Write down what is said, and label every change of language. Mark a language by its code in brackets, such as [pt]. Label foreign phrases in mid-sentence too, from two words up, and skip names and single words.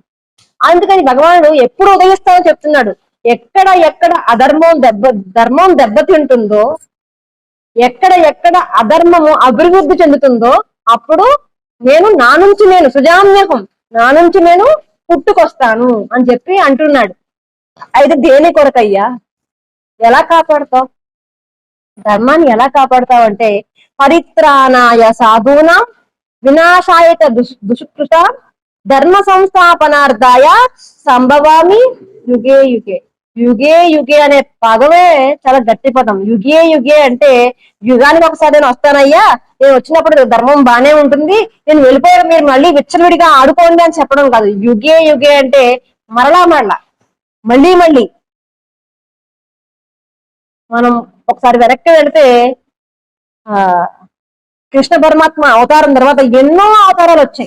[te] అందుకని భగవానుడు ఎప్పుడు ఉదయిస్తామో చెప్తున్నాడు. ఎక్కడ ధర్మం దెబ్బతింటుందో, ఎక్కడ అధర్మము అభివృద్ధి చెందుతుందో అప్పుడు నా నుంచి నేను సుజామ్యహం, నా నుంచి నేను పుట్టుకొస్తాను అని చెప్పి అంటున్నాడు. అయితే దేని కొరకయ్యా? ఎలా కాపాడుతావు ధర్మాన్ని? ఎలా కాపాడుతావు అంటే [sa] పరిత్రాణాయ సాధూనాం వినాశాయత దుష్కృత ధర్మ సంస్థాపనార్థాయ సంభవామి యుగే యుగే. యుగే యుగే [te] అనే పదమే చాలా గట్టి పదం. [sa] యుగే యుగే [te] అంటే యుగానికి ఒకసారి నేను వస్తానయ్యా, నేను వచ్చినప్పుడు ధర్మం బానే ఉంటుంది, నేను వెళ్ళిపోయాను, మీరు మళ్ళీ విచ్చలవిడిగా ఆడుకోండి అని చెప్పడం కాదు. [sa] యుగే యుగే [te] అంటే మరలా మళ్ళీ మనం ఒకసారి వెనక్కి వెళితే కృష్ణ పరమాత్మ అవతారం తర్వాత ఎన్నో అవతారాలు వచ్చాయి.